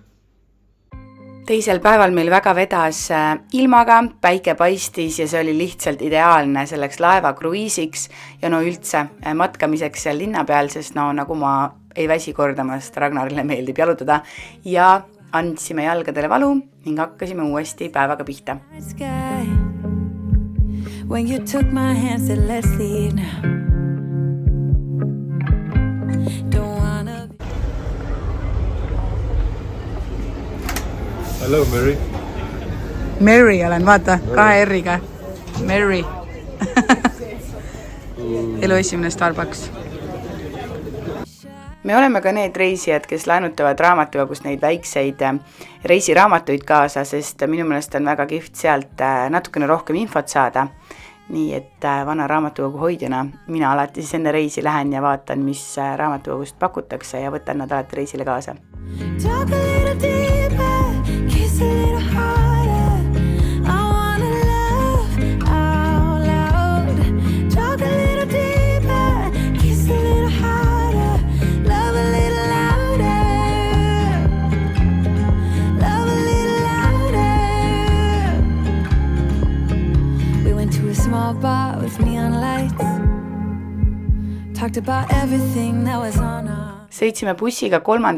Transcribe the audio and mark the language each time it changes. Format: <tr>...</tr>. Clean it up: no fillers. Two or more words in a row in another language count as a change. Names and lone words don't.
<et>Teisel päeval meil väga vedas ilmaga, päike paistis ja see oli lihtsalt ideaalne selleks laevakruiisiks ja no üldse matkamiseks seal linna peal, sest no nagu ma ei väsi kordamast, Ragnarile meeldib jalutada ja andsime jalgadele valu ning hakkasime uuesti päevaga pihta.</et> <en>When you took my hand, said let's leave now. Hello, Mary.</en> <et>Mary olen, vaata, 2 R-iga. Mary. Elu esimene Starbucks. Me oleme ka need reisijad, kes laenutavad raamatukogust neid väikseid reisiraamatuid kaasa, sest minu meelest on väga kihvt sealt natukene rohkem infot saada. Nii et vana raamatukogu hoidjana mina alati siis enne reisi lähen ja vaatan, mis raamatukogust pakutakse ja võtan nad alati reisile kaasa.</et> <en>Talk a little deeper, kiss a little harder. I wanna love out loud. Talk a little deeper, kiss a little harder. Love a little louder. Love a little louder. We went to a small bar with neon lights. Talked about everything that was on our</en> <et>sõitsime bussiga</et> <en>3.</en>